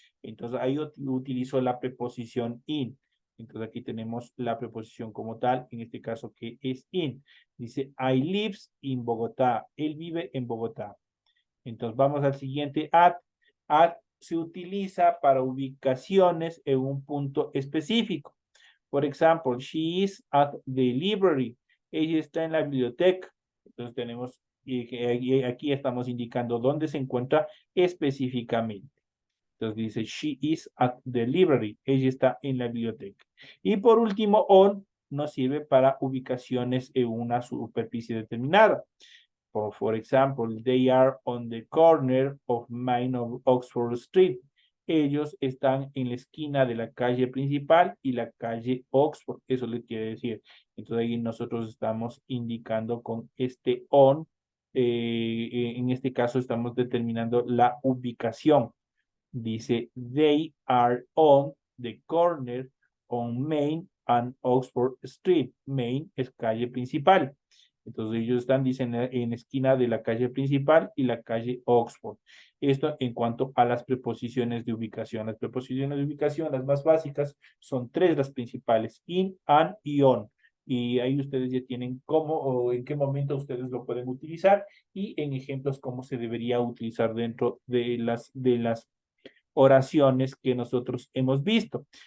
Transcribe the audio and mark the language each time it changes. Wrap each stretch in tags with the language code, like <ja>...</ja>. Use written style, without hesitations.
<es>Entonces ahí utilizo la preposición in. Entonces aquí tenemos la preposición como tal, en este caso que es in.</es> <en>Dice, I lives in Bogotá.</en> <es>Él vive en Bogotá. Entonces vamos al siguiente, at. At se utiliza para ubicaciones en un punto específico. Por ejemplo,</es> <en>she is at the library.</en> <es>Ella está en la biblioteca. Entonces tenemos, aquí estamos indicando dónde se encuentra específicamente. Entonces dice,</es> <en>she is at the library.</en> <es>Ella está en la biblioteca. Y por último, on nos sirve para ubicaciones en una superficie determinada.</es> <en>For example, they are on the corner of Main of Oxford Street.</en> <es>Ellos están en la esquina de la calle principal y la calle Oxford. Eso le quiere decir. Entonces ahí nosotros estamos indicando con este on. En este caso estamos determinando la ubicación. Dice,</es> <en>they are on the corner on Main and Oxford Street.</en> <es>Main es calle principal. Entonces ellos están, dicen, en esquina de la calle principal y la calle Oxford. Esto en cuanto a las preposiciones de ubicación. Las preposiciones de ubicación, las más básicas, son tres las principales: in, an y on. Y ahí ustedes ya tienen cómo o en qué momento ustedes lo pueden utilizar y en ejemplos cómo se debería utilizar dentro de las oraciones que nosotros hemos visto.</es>